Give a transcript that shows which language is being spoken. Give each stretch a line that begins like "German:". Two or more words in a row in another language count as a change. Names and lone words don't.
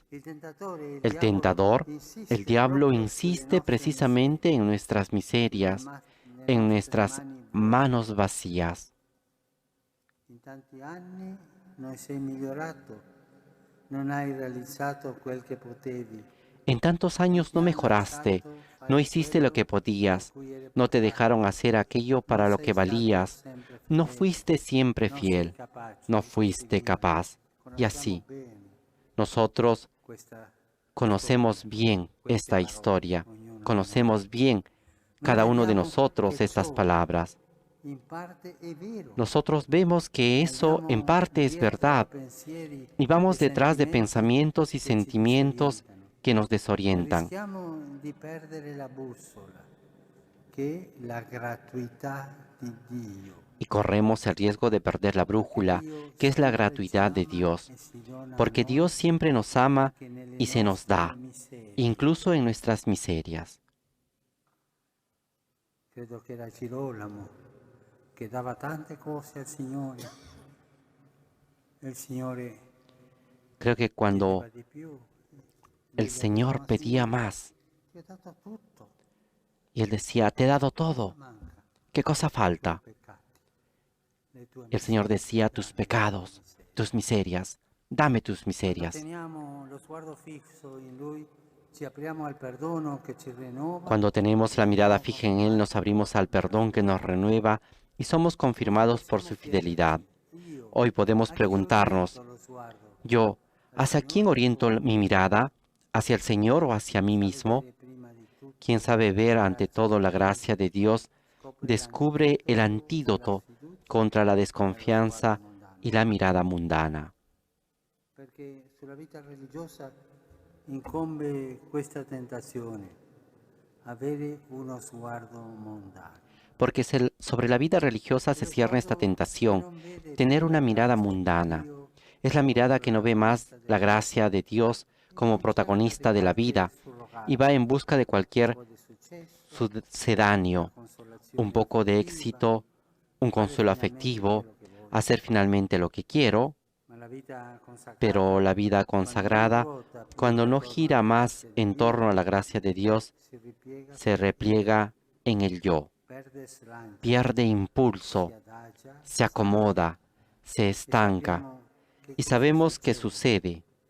Spanish: El tentador, el diablo, insiste precisamente en nuestras miserias, en nuestras manos vacías.
Italian: In tanti anni non sei migliorato, non hai realizzato quel che potevi.
Spanish: En tantos años no mejoraste, no hiciste lo que podías, no te dejaron hacer aquello para lo que valías, no fuiste siempre fiel, no fuiste capaz. Y así, nosotros conocemos bien esta historia, conocemos bien cada uno de nosotros estas palabras. Nosotros vemos que eso en parte es verdad y vamos detrás de pensamientos y sentimientos que nos desorientan.
Italian: Rischiamo di perdere la bussola, che è la gratuità di Dio.
Spanish: Y corremos el riesgo de perder la brújula, que es la gratuidad de Dios, porque Dios siempre nos ama y se nos da, incluso en nuestras miserias.
Italian: Credo che era Girolamo che dava tante cose al Signore. Il Signore
Spanish: Creo que cuando
Italian: chiedeva di più.
Spanish: el Señor pedía más
Italian: Ti ho dato tutto,
Spanish: y Él decía, te he dado todo,
Italian: manca
Spanish: ¿qué cosa falta?
Italian: peccati. Le tue
Spanish: El Señor decía, tus pecados, tus miserias, dame tus miserias.
Italian: Teniamo lo sguardo fisso in Lui, ci apriamo al perdono che ci rinnova.
Spanish: Cuando tenemos la mirada fija en Él, nos abrimos al perdón que nos renueva y somos confirmados por su fidelidad. Hoy podemos preguntarnos, yo, ¿hacia quién oriento mi mirada? ¿Hacia el Señor o hacia mí mismo? Quien sabe ver ante todo la gracia de Dios, descubre el antídoto contra la desconfianza y la mirada mundana.
Italian: Perché sulla vita religiosa incombe questa tentazione, avere uno sguardo mondano.
Spanish: Porque sobre la vida religiosa se cierne esta tentación, tener una mirada mundana. Es la mirada que no ve más la gracia de Dios como protagonista de la vida y va en busca de cualquier sucedáneo, un poco de éxito, un consuelo afectivo, hacer finalmente lo que quiero, pero la vida consagrada, cuando no gira más en torno a la gracia de Dios, se repliega en el yo, pierde impulso, se acomoda, se estanca, y sabemos qué sucede.